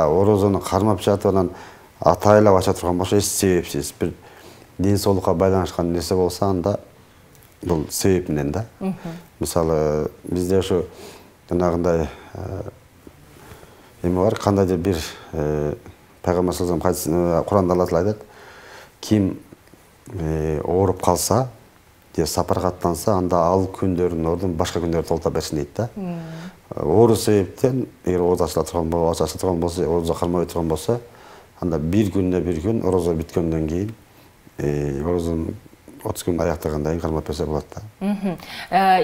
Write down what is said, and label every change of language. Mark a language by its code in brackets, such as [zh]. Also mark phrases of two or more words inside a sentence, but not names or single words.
[ky] Орозону кармап жатып анан атайлап ача турган болсо, эч себепсиз бир ден соолукка байланышкан нерсе болсо, анда бул себеп менен да. Мисалы бизде ошо жанагындай эме бар, кандайдыр бир пайгамбар [ar] صلى الله عليه وسلم [ky] Куранда Алла Таала айтат, ким ооруп калса же сапарга аттанса, анда ал күндөрдүн ордун башка күндөрдө толтура берсин дейт да. Оору себептен эгер ооз ачыла турган болсо, оозу кармабай турган болсо, анда бир күн орозо бүткөндөн кийин орозонун 30 күн аяктагандан кийин кармап берсе болот да.